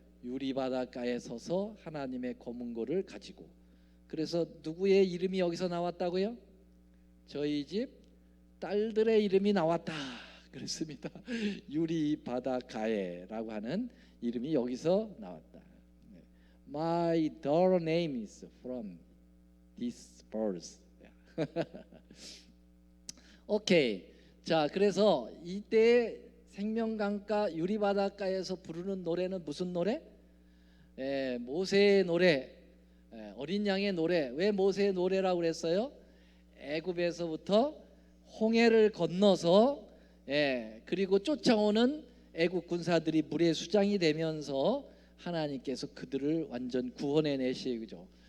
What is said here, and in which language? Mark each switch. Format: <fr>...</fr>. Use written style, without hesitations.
<ko>유리바닷가에 서서 하나님의 검은고를 가지고. 그래서 누구의 이름이 여기서 나왔다고요? 저희 집 딸들의 이름이 나왔다 그랬습니다. 유리바닷가에라고 하는 이름이 여기서 나왔다.</ko> <en>My daughter name is from this verse.</en> <ko>오케이. 자, 그래서 이때 생명강가 유리바닷가에서 부르는 노래는 무슨 노래? 모세의 노래, 어린 양의 노래. 왜 모세의 노래라고 그랬어요? 애굽에서부터 홍해를 건너서 그리고 쫓아오는 애굽 군사들이 물의 수장이 되면서 하나님께서 그들을 완전 구원해 내시죠.</ko>